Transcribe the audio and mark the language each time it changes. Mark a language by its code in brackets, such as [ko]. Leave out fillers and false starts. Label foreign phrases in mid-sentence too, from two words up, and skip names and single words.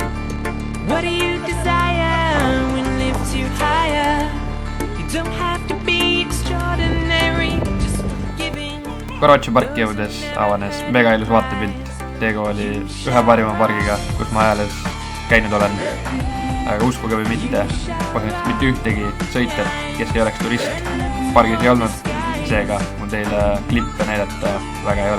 [en] What do you desire when lifts you higher? You don't have to be extraordinary, just giving. [et] Korochi parki jõudes avanes mega ilus vaatepilt. Tegu oli ühe parima pargiga, kus ma ajales käinud olen. Aga uskuge või mitte, põhimõtteliselt mitte ühtegi sõitjat, kes ei oleks turist, pargis ei olnud. Seega mul teile klippe näidata väga ei ole.